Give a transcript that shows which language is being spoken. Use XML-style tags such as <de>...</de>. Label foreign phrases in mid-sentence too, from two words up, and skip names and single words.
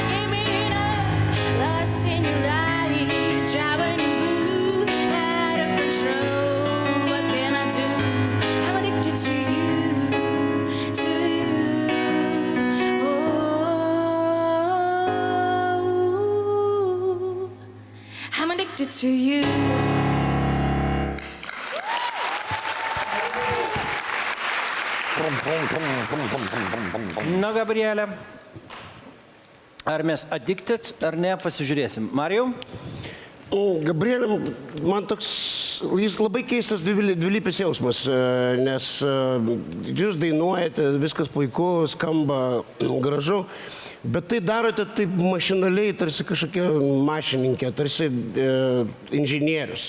<en>Give me enough, lost in your eyes, driving in blue, out of control. What can I do? I'm addicted to you, to you. Oh, I'm addicted to you.</en> <lt>Na, Gabrielė, ar mes addicted, ar ne, pasižiūrėsim. Marijau? Gabrielė, man toks, jis labai keistas dvilypis jausmas, nes jūs dainuojate, viskas puiku, skamba gražu, bet tai darote taip mašinaliai, tarsi kažkokia mašininkė, tarsi inžinierius.</lt>